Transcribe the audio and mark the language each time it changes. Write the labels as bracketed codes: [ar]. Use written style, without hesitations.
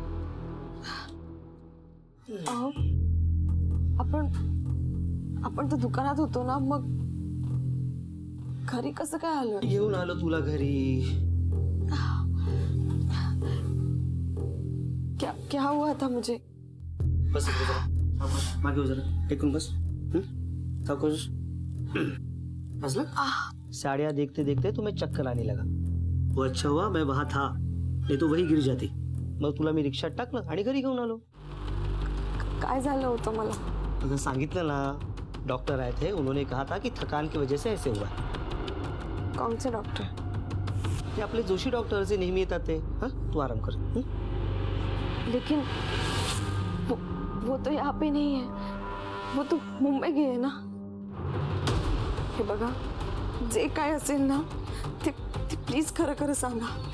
[mr] अहो, आपण तर दुकानात होतो ना, मग घरी कसं काय आलो? घेऊन आलो तुला घरी. [hi] क्या हुआ था मुझे? [mr] बस इकडे जरा मागे हो जरा टेकून बस. सावकाश. हंसला? [hi] साड़ियाँ देखते देखते तुम्हें चक्कर आने लगा. वो अच्छा हुआ मैं वहां था, नहीं तो वही गिर जाती. [mr] मग तुला मी रिक्षात टाकलं आणि घरी घेऊन आलो. काय झालं होतं मला? तुझं सांगितलं ना, [hi] डॉक्टर आए थे, उन्होंने कहा था कि थकान की वजह से ऐसे हुआ. कौन से डॉक्टर? [mr] ते आपले जोशी डॉक्टर जे नेहमी येतात ते. [hi] हाँ तू आराम कर. लेकिन वो तो यहाँ पे नहीं है, वो तो मुंबई गए ना. [mr] हे बघा, जे काय असेल ना ते प्लीज खरं खरं सांगा.